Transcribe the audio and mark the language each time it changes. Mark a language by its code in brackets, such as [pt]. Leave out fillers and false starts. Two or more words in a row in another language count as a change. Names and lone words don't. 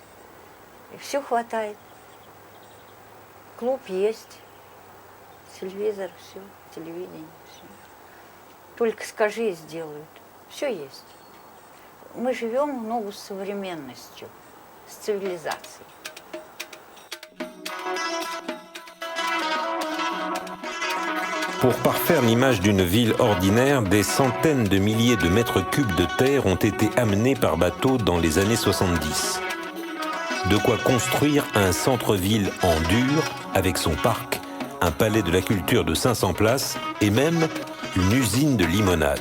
[ru] И все хватает. Клуб есть, телевизор, все, телевидение, все. Только скажи и сделают. Все есть. Мы живем в ногу с современностью, с цивилизацией. [fr] Pour parfaire l'image d'une ville ordinaire, des centaines de milliers de mètres cubes de terre ont été amenés par bateau dans les années 70. De quoi construire un centre-ville en dur, avec son parc, un palais de la culture de 500 places et même une usine de limonade.